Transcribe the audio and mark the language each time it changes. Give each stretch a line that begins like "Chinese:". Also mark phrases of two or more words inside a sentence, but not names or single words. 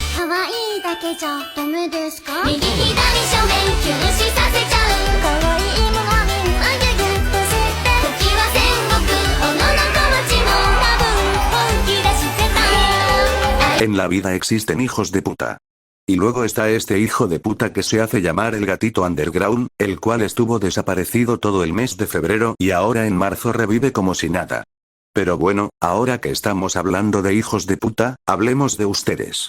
Japanese: 可愛いだけじゃダメですか？右左正面急止させちゃう可愛いものみんなギュギュッとして時は戦国小野の小町も多分本気出してた。
Spanish: En la vida existen hijos de puta. Y luego está este hijo de puta que se hace llamar el gatito underground, el cual estuvo desaparecido todo el mes de febrero y ahora en marzo revive como si nada. Pero bueno, ahora que estamos hablando de hijos de puta, hablemos de ustedes.